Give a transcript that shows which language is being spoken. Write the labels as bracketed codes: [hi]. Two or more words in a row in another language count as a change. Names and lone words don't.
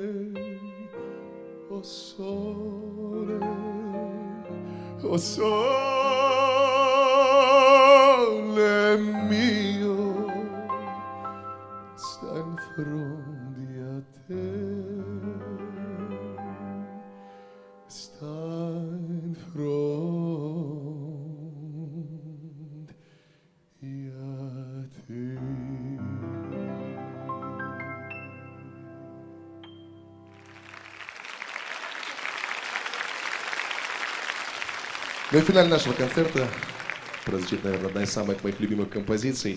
[it] Oh sole mio, sta in fronte a te. Sta in fronte a te. [ru] Ну и финале нашего концерта прозвучит, наверное, одна из самых моих любимых композиций.